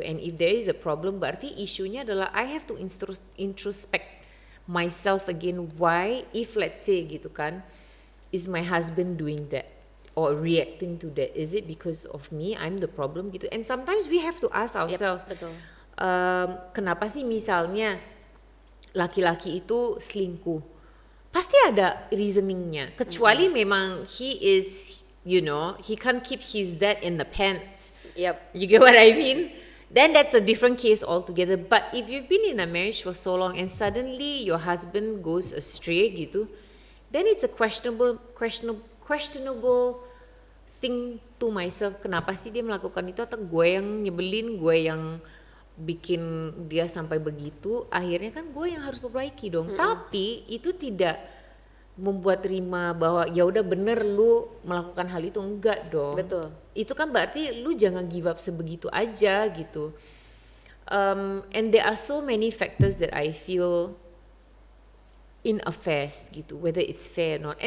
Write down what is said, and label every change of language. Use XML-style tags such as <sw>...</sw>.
<en>And if there is a problem,</en> <id>berarti isunya adalah</id> <en>I have to introspect myself again. Why, if let's say</en> <id>gitu kan,</id> <en>is my husband doing that? Or reacting to that, is it because of me? I'm the problem</en> <id>gitu.</id> <en>And sometimes we have to ask ourselves,</en> <id>Betul. Kenapa sih misalnya laki-laki itu selingkuh? Pasti ada reasoningnya. Kecuali memang</id> <en>he is, he can't keep his dad in the pants. Yep. You get what I mean? Then that's a different case altogether. But if you've been in a marriage for so long and suddenly your husband goes astray</en> <id>gitu,</id> <en>then it's a questionable thing to myself.</en> <id>Kenapa sih dia melakukan itu? Atau gue yang nyebelin, gue yang bikin dia sampai begitu? Akhirnya kan gue yang harus perbaiki dong. Tapi itu tidak membuat terima bahwa ya udah bener lu melakukan hal itu, enggak dong. Betul. Itu kan berarti lu jangan</id> <en>give up</en> <id>sebegitu aja gitu.</id> <en>And there are so many factors that I feel in affairs</en> <id>gitu,</id> <en>whether it's fair or not.</en>